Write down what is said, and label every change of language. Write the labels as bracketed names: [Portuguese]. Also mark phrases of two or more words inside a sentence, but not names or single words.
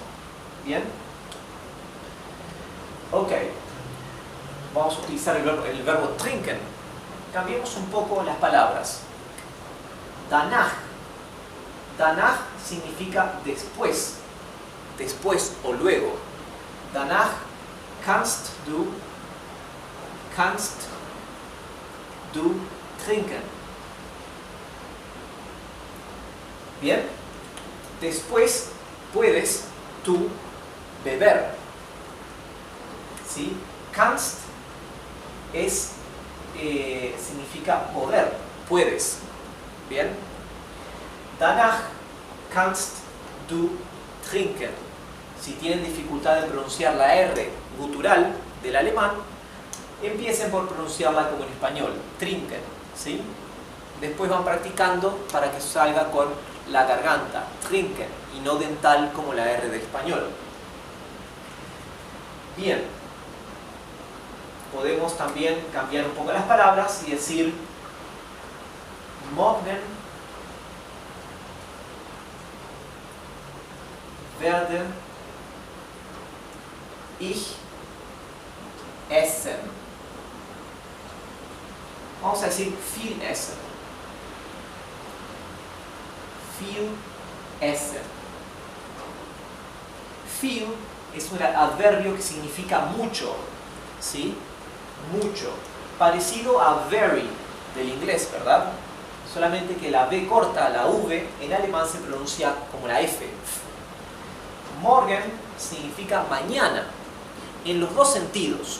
[Spanish] ¿Bien? Ok. Vamos a utilizar el verbo trinken. Cambiemos un poco las palabras. Danach. Danach significa después. Después o luego. [German] Danach kannst du trinken. [Spanish] Bien. Después puedes tú beber. ¿Sí? Kannst significa poder, puedes. Bien. [German] Danach kannst du trinken. [Spanish] Si tienen dificultad en pronunciar la R gutural del alemán, empiecen por pronunciarla como en español, trinken, ¿sí? Después van practicando para que salga con la garganta, trinken, y no dental como la R del español. Bien, podemos también cambiar un poco las palabras y decir [German] morgen werde ich essen. [Spanish] Vamos a decir [German] viel essen. Viel essen. [Spanish] Viel es un adverbio que significa mucho, ¿sí? Mucho. Parecido a very del inglés, ¿verdad? Solamente que la V corta, la V, en alemán se pronuncia como la F. Morgen significa mañana, en los dos sentidos.